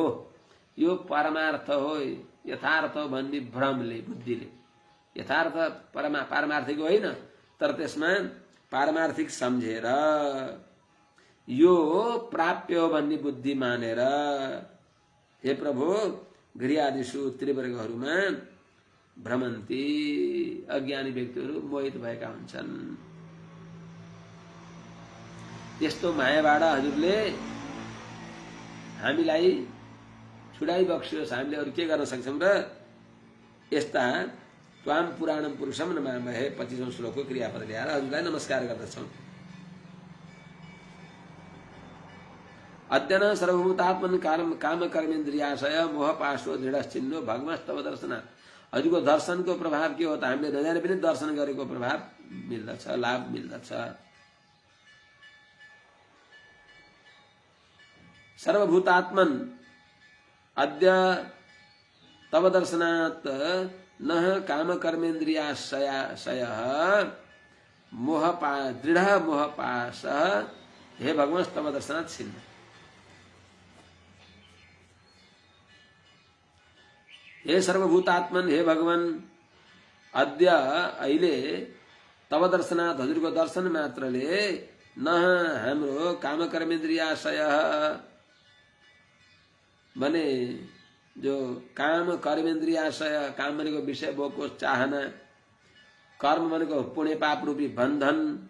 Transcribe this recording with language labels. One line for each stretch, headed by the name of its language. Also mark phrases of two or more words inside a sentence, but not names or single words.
Nepali: यो परमार्थ हो, यथार्थ भन्ने भ्रमले, बुद्धिले, यथार्थ पारमार्थिक होइन तर त्यसमा पारमार्थिक सम्झेर यो प्राप्य हो भन्ने बुद्धि मानेर, हे प्रभु गृहादिषु त्रिवर्गहरूमा भ्रमन्ती, अज्ञानी व्यक्तिहरू मोहित भएका हुन्छन्। त्यस्तो मायाबाट हजुरले हामीलाई छुडाइबक्सियोस्, हामीले अरू के गर्न सक्छौं र? यस्ता
Sanskrit: त्वाम पुराणम पुरुषम नमामहे
Nepali: 25औं श्लोकको क्रियापद ल्याएर हजुरलाई नमस्कार गर्दछौं।
Sanskrit: अद्य न सर्वभूतात्मन काम कर्मेन्द्रियाशय मोह पाशो दृढश्चिन्नो भगवस्तव दर्शना।
Nepali: हजुरको दर्शनको प्रभाव के हो त? हामीले नजाने पनि दर्शन गरेको प्रभाव मिल्दछ, लाभ मिल्दछ।
Sanskrit: सर्वभूतात्मन अद्य तव दर्शनात् नः काम कर्मेन्द्रियाशय मोह दृढ़ मोह पाश, हे भगवान तव दर्शनात् छिन्न। हे सर्वभूतात्मन, हे भगवान, अद्य अहिले तव दर्शनात्,
Nepali: हजुरको दर्शन मात्रले नः हाम्रो
Sanskrit: काम कर्मेन्द्रियाशय
Nepali: भने जो
Sanskrit: काम कर्मेन्द्रियाशय,
Nepali: काम भनेको विषय भोगको चाहना, कर्म भनेको पुण्य पाप रूपी बन्धन,